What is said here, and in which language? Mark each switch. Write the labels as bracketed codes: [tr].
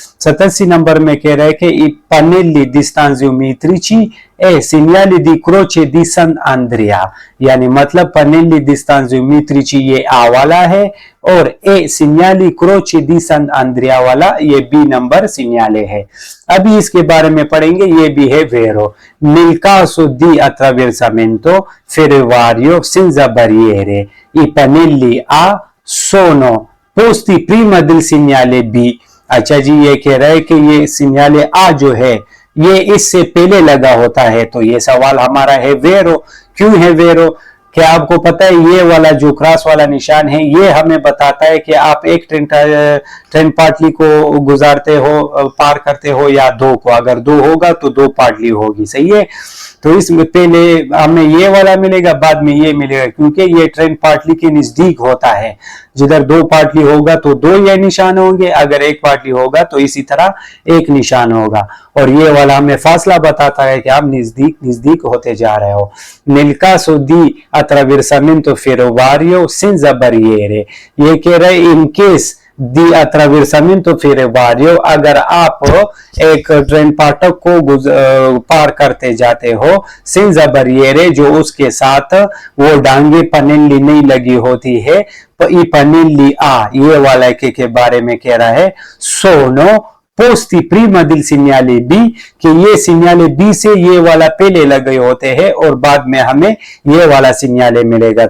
[hi] 87 number में कह रहे हैं कि [it] i pannelli distanziometrici e segnali di croce di San Andrea, [hi] यानी मतलब pannelli distanziometrici ये आ वाला है और ए segnali croce di San Andrea वाला ये बी नंबर सिग्नल है। अभी इसके बारे में पढ़ेंगे, ये भी है वेरो। [it] Nel caso di attraversamento ferroviario senza barriere, i pannelli A sono posti prima del segnale B। [hi] अच्छा जी, ये कह रहा है कि ये सिग्नल आ जो है ये इससे पहले लगा होता है। तो ये सवाल हमारा है वेरो। क्यों है वेरो? क्या आपको पता है ये वाला जो क्रॉस वाला निशान है ये हमें बताता है कि आप एक ट्रेन पाटली को गुजारते हो, पार करते हो, या 2 को। अगर 2 होगा तो 2 पाटली होगी। सही है। तो इसमें पहले हमें ये वाला मिलेगा, बाद में ये मिलेगा, क्योंकि ये ट्रेन पाटली के नजदीक होता है। जिधर 2 पाटली होगा तो 2 ये निशान होंगे, अगर 1 पाटली होगा तो इसी तरह 1 निशान होगा। और ये वाला हमें फासला बताता है कि आप नजदीक होते जा रहे हो। [it] Nel caso di attraversamento ferroviario senza barriere, [hi] ये कह रहे in case [it] di attraversamento ferroviario, [hi] अगर आप एक ट्रेन फाटक को पार करते जाते हो, [it] senza barriere, [hi] जो उसके साथ वो डांगे पनेली नहीं लगी होती है, i pannelli A, ये वाला के बारे में कह रहा है, [it] sono posti prima del segnale B, [hi] कि ये सिग्नाले बी से ये वाला पहले लगे होते हैं और बाद में हमें ये वाला सिग्नाले मिलेगा।